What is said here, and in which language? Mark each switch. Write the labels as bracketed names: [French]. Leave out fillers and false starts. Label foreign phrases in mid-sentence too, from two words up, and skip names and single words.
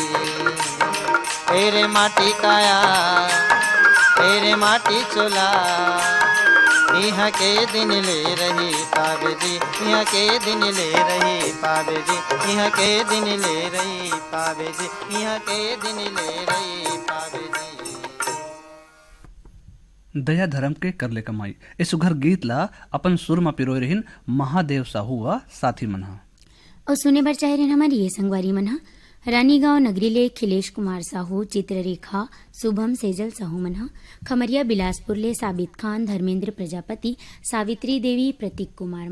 [Chhattisgarhi] तेरे माटी काया तेरे माटी चोला यहाँ के दिन ले रही पावे जी। यहाँ के दिन ले रही पावे जी। यहाँ के दिन ले रही पावे जी। यहाँ के दिन ले रही पावे जी। दया धर्म के करले कमाई इस सुघर गीत ला अपन सुर में पिरोय रहिन महादेव साहू व साथी मनहा और सुने बर चाहे रहन हमारी ये संगवारी मनहा रानीगांव नगरीले खिलेश कुमार साहू, चित्ररेखा शुभम सेजल साहू मनहा, खमरिया बिलासपुर ले साबित खान, धर्मेंद्र प्रजापति, सावित्री देवी, प्रतीक कुमार